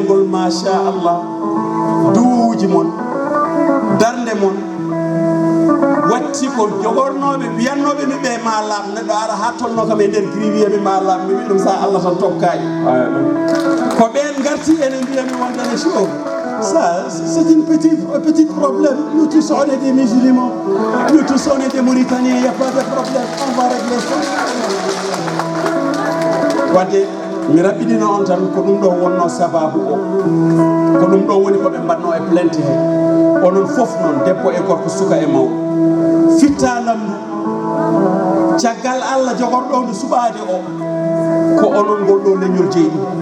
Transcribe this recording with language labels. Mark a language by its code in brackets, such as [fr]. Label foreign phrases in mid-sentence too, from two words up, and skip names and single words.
[ff] ngol machallah duuji mon darde mon watti ko jogornoɓe wiyannoɓe mi ɓe ma laam neɗɗo ara ha tolno kam e nder gris wiyaɓe ma laam mi wi ɗum sa Allah tan tokkayi ko ɓen garti ene mbiyami wondane show [fr] ça c'est une petit problème nous tous on est des musulmans nous tous on est des Mauritaniens il y a pas de problème on va régler ça [ff] wadde mi raɓɓiɗino on tan ko ɗum ɗo wonno sababu o ko ɗum ɗo woni koɓe mbanno e plainte he onon fof noon debbo e gorko suka e mawɗo fittanamdu caggal Allah jogorɗo ndu suɓade o ko onon ngol ɗo leñol jeyɗi